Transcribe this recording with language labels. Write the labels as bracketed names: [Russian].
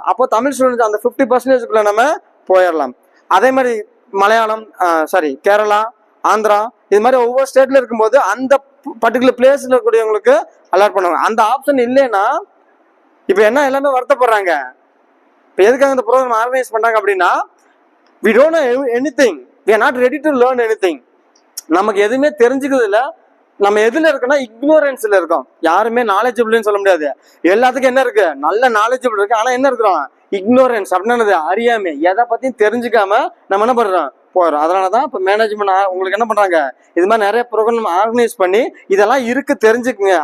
[Tamil] அப்போ தமிழ் ஸ்டூடெண்ட்ஸ் அந்த 50%க்குள்ள நம்ம போயிடலாம். அதே மாதிரி மலையாளம், கேரளா, ஆந்திரா, இது மாதிரி ஒவ்வொரு ஸ்டேட்ல இருக்கும்போது அந்த பர்டிகுலர் பிளேஸ்ல இருக்கக்கூடியவங்களுக்கு அலாட் பண்ணுவாங்க. அந்த ஆப்ஷன் இல்லைன்னா இப்போ என்ன எல்லாமே வருத்தப்படுறாங்க. இப்போ எதுக்காக இந்த ப்ரோக்ராம் ஆர்கனைஸ் பண்றாங்க அப்படின்னா, [English] we don't know anything, we are not ready to learn anything. [Tamil] நமக்கு எதுவுமே தெரிஞ்சுக்கிறது இல்லை. நம்ம எதுல இருக்கோம்னா இக்னோரன்ஸ்ல இருக்கோம். யாருமே நாலேஜபிள்னு சொல்ல முடியாது. எல்லாத்துக்கும் என்ன இருக்கு, நல்ல நாலேஜபிள் இருக்கு. ஆனா என்ன இருக்கிறோம், இக்னோரன்ஸ் அப்படின்னா அறியாமை. எதை பத்தியும் தெரிஞ்சுக்காம நம்ம என்ன பண்றோம், போறோம். அதனாலதான் இப்ப மேனேஜ்மெண்ட் உங்களுக்கு என்ன பண்றாங்க, இது மாதிரி நிறைய ப்ரோக்ராம் ஆர்கனைஸ் பண்ணி இதெல்லாம் இருக்கு தெரிஞ்சுக்குங்க.